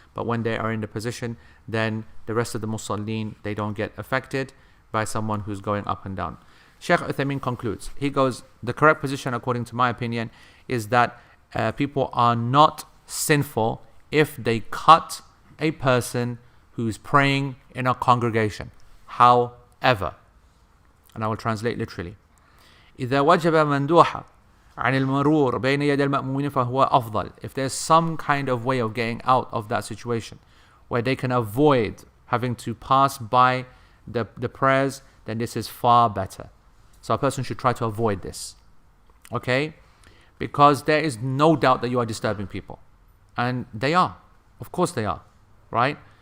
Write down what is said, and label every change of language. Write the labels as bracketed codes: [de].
[en] But when they are in the position, then the rest of the musallin, they don't get affected by someone who's going up and down. Shaykh Uthaymeen concludes. He goes, the correct position, according to my opinion, is that people are not sinful if they cut a person who's praying in a congregation. [ar] However, and I will translate literally, إذا وجب مندوحة عن المرور بين يد المأمومين فهو أفضل. [en] If there's some kind of way of getting out of that situation where they can avoid having to pass by the prayers, then this is far better. So a person should try to avoid this. Okay? Because there is no doubt that you are disturbing people. And they are. Of course they are. Right?